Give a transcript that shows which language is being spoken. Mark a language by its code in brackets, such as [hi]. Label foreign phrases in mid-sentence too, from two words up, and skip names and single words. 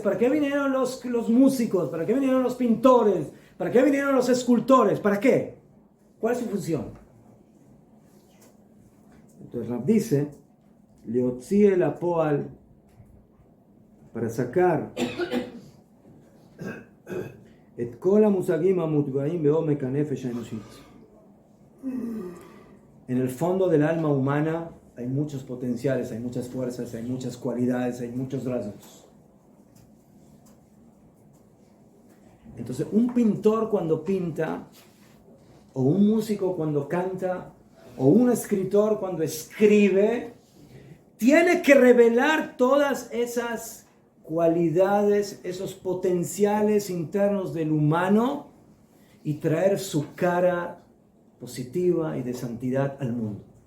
[es] ¿Para qué vinieron los músicos? ¿Para qué vinieron los pintores? ¿Para qué vinieron los escultores? ¿Para qué? ¿Cuál es su función? Entonces Rab dice, [he] להוציא לפועל, [es] para sacar [he] את כל המוזגים המוטבעים בעומק הנפש האנושית. [es] En el fondo del alma humana hay muchos potenciales, hay muchas fuerzas, hay muchas cualidades, hay muchos rasgos. Entonces, un pintor cuando pinta, o un músico cuando canta, o un escritor cuando escribe, tiene que revelar todas esas cualidades, esos potenciales internos del humano y traer su cara positiva y de santidad al mundo.